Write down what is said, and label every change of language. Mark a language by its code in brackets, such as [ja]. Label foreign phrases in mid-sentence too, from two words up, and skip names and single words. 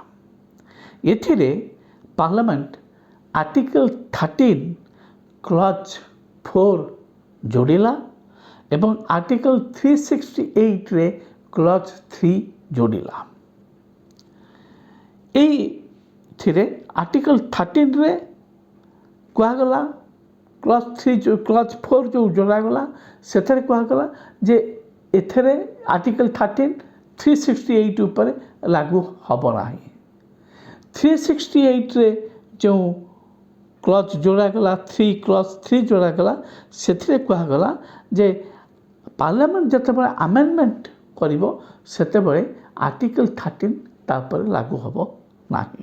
[or] ଏଥିରେ ପାର୍ଲିଆମେଣ୍ଟ ଆର୍ଟିକଲ 13 କ୍ଲଜ 4 ଯୋଡ଼ିଲା ଏବଂ ଆର୍ଟିକଲ 368 ରେ କ୍ଲଜ 3 ଯୋଡ଼ିଲା। ଏଇଥିରେ ଆର୍ଟିକଲ 13ରେ କୁହାଗଲା କ୍ଲଜ୍ 4 ଯେଉଁ ଯୋଡ଼ାଗଲା ସେଥିରେ କୁହାଗଲା ଯେ ଏଥିରେ ଆର୍ଟିକଲ 13 368 ଉପରେ ଲାଗୁ ହେବ ନାହିଁ। 368ରେ ଯେଉଁ କ୍ଲଜ୍ ଯୋଡ଼ାଗଲା କ୍ଲଜ୍ 3 ଯୋଡ଼ାଗଲା ସେଥିରେ କୁହାଗଲା ଯେ ପାର୍ଲାମେଣ୍ଟ ଯେତେବେଳେ ଆମେଣ୍ଡମେଣ୍ଟ କରିବ ସେତେବେଳେ ଆର୍ଟିକଲ 13 ତାପରେ ଲାଗୁ ହେବ ନାହିଁ।